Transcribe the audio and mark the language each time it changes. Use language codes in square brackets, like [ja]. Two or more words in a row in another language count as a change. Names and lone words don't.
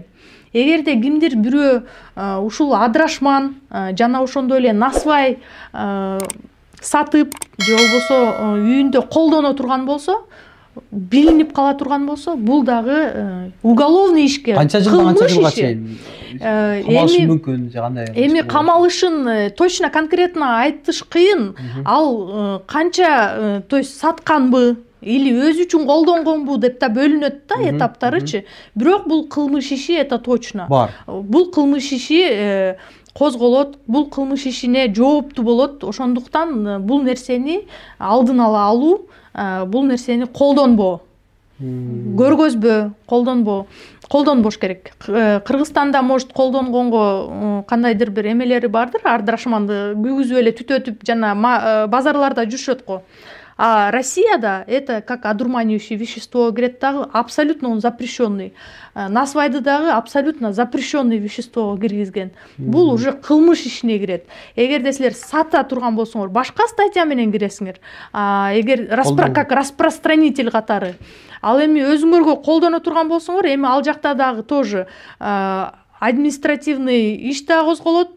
[ky] Эгерде кимдир бирөө ушул адрашман жана ошондой эле насвай сатып же болбосо үйүндө колдоно турган болсо, билинип кала турган болсо, бул дагы уголовный ишке, канча жылга чейин камалышы мүмкүн же кандай? Эми камалышын [ru] точно конкретно [ky] айтыш кыйын. Ал канча, [ru] то есть [ky] сатканбы или өзү үчүн колдонгонбу деп да бөлүнөт да этаптарычы. Бирок бул кылмыш иши, [ru] это точно [ky] бар. Бул кылмыш иши козголот, бул кылмыш ишине жооптуу болот. Ошондуктан бул нерсени алдын ала алуу, бул нерсени колдонбоо, көргөзбө, колдонбош керек. Кыргызстанда может колдонгонго кандайдыр бир эмелери бардыр, адрашманды күйгүзүп эле түтөтүп жана базарларда жүрүшөт го. [ru] А Россияда это как одурманивающее вещество [ky] кирет дагы, [ru] абсолютно он запрещенный. [ky] Насвайды дагы [ru] абсолютно запрещенный вещество [ky] киргизген. Бул уже кылмыш ишине кирет. Эгерде силер сата турган болсоңор, башка статья менен киресиңер. Эгер [ru] как распространитель [ky] катары. Ал эми өзүңөргө колдоно турган болсоңор, эми ал жакта дагы [ru] тоже административный [ky] иш да козголот.